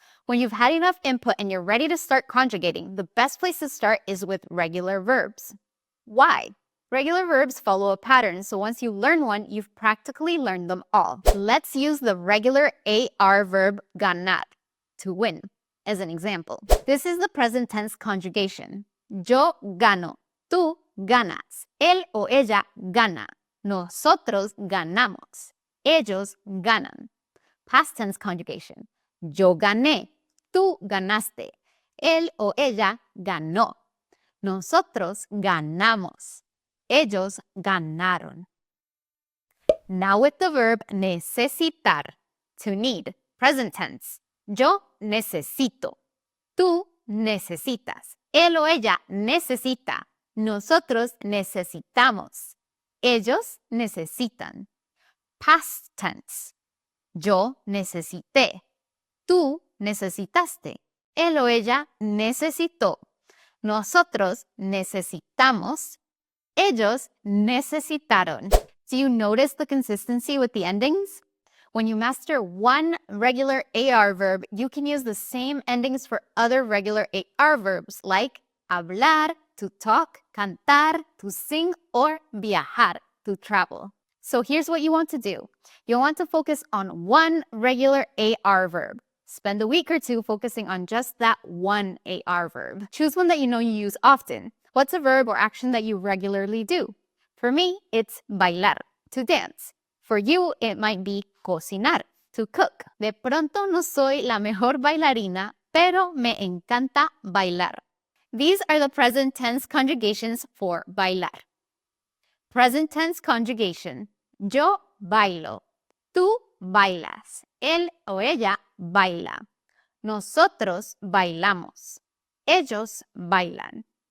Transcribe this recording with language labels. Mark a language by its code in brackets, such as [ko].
[en] When you've had enough input and you're ready to start conjugating, the best place to start is with regular verbs. Why? Regular verbs follow a pattern, so once you learn one, you've practically learned them all. Let's use the regular AR verb ganar, to win, as an example. This is the present tense conjugation. [es] Yo gano, tú ganas, él o ella gana, nosotros ganamos, ellos ganan. [en] Past tense conjugation. [es] Yo gané, tú ganaste, él o ella ganó, nosotros ganamos, ellos ganaron. [en] Now with the verb necesitar, to need, present tense. [es] Yo necesito, tú necesitas, él o ella necesita, nosotros necesitamos, ellos necesitan. [en] Past tense. [es] Yo necesité, tú necesitaste, él o ella necesitó, nosotros necesitamos, ellos necesitaron. [en] Do you notice the consistency with the endings? When you master one regular AR verb, you can use the same endings for other regular AR verbs like hablar, to talk, cantar, to sing, or viajar, to travel. So here's what you want to do. You want to focus on one regular AR verb. Spend a week or two focusing on just that one AR verb. Choose one that you know you use often. What's a verb or action that you regularly do? For me, it's bailar, to dance. For you, it might be cocinar, to cook. [es] De pronto no soy la mejor bailarina, pero me encanta bailar. [en] These are the present tense conjugations for bailar. Present tense conjugation. [es] Yo bailo. Tú bailas. Él o ella baila. Nosotros bailamos. Ellos bailan.